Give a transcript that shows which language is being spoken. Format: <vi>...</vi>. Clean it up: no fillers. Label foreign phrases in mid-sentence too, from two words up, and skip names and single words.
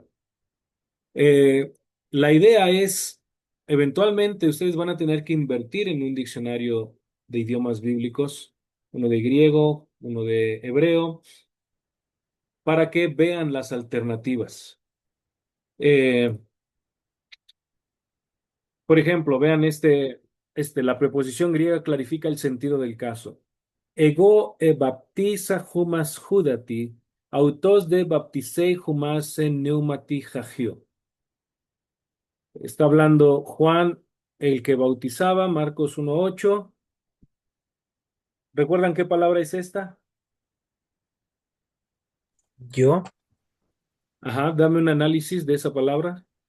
<es>Eh, la idea es, eventualmente ustedes van a tener que invertir en un diccionario de idiomas bíblicos, uno de griego, uno de hebreo, para que vean las alternativas. Eh, por ejemplo, vean la preposición griega clarifica el sentido del caso.</es> <el>Ἐγὼ ἐβάπτισα ὑμᾶς ὕδατι, αὐτὸς δὲ βαπτίσει ὑμᾶς ἐν πνεύματι ἁγίῳ.</el> <es>Está hablando Juan, el que bautizaba, Marcos 1:8. ¿Recuerdan qué palabra es esta? Yo Ajá, dame un análisis de esa palabra.</es>